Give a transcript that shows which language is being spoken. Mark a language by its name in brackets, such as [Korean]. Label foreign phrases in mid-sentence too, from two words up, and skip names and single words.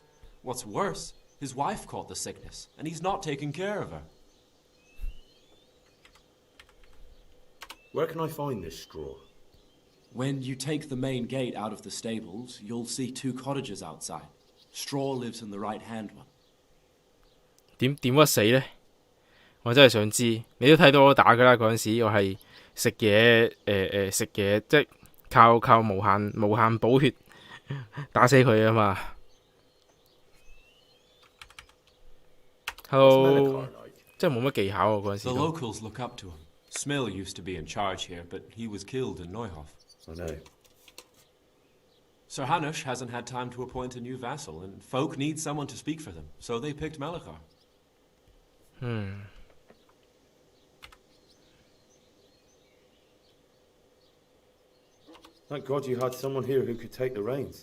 [English] What's worse, his wife caught the sickness, and he's not taking care of her. Where can I find this straw? When you take the main gate out of the stables, you'll see 2 cottages outside. Straw lives in the right-hand one. [Cantonese] 點屈死呢？我真係想知。你都睇到我打㗎啦，嗰陣時我係食嘢食嘢，即係靠無限補血打死佢啊嘛。Hello， 真係冇乜技巧喎嗰陣時 [English] The [Cantonese] 都。 [English] locals look up to him. Smill used to be in charge here, but he was killed in Neuhof. I know. Sir Hanush hasn't had time to appoint a new vassal, and folk need someone to speak for them, so they picked Melechar. Thank God you had someone here who could take the reins.